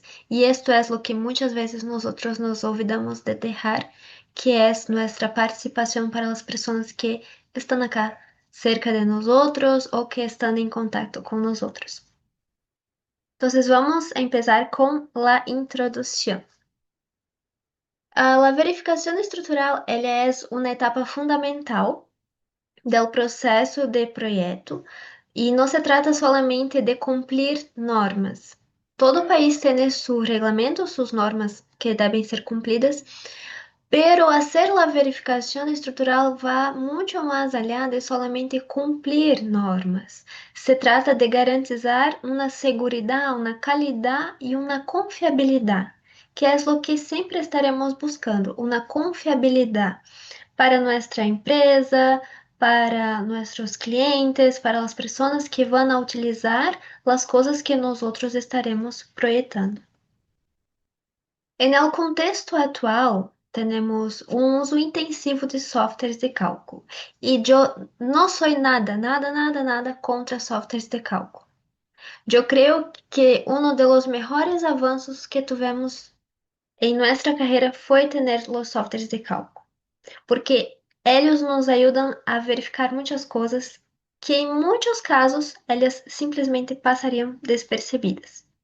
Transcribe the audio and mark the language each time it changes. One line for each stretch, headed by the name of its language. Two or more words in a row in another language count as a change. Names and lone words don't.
Spanish: Y esto es lo que muchas veces nosotros nos olvidamos de dejar, que es nuestra participación para las personas que están acá cerca de nosotros o que están en contacto con nosotros. Entonces vamos a empezar con la introducción. La verificación
Portuguese: estrutural ela é uma etapa fundamental do processo de projeto e não se trata solamente de cumprir normas. Todo país tem seu regulamento, suas normas que devem ser cumpridas,
Spanish: pero hacer la verificación estrutural va mucho más allá de solamente cumplir normas. Se trata de garantizar una seguridad, una calidad y una confiabilidad, que es lo que siempre estaremos buscando, una confiabilidad para nuestra empresa, para nuestros clientes,
Portuguese: para as pessoas que vão a utilizar as coisas que nós estaremos projetando.
Spanish: En el contexto
Portuguese: atual, temos um uso intensivo de softwares de cálculo. E eu não sou nada contra softwares de cálculo. Eu creio que um dos melhores avanços que tivemos em nossa carreira foi ter os softwares de cálculo, porque eles nos ajudam a verificar muitas coisas que em muitos casos elas simplesmente passariam despercebidas.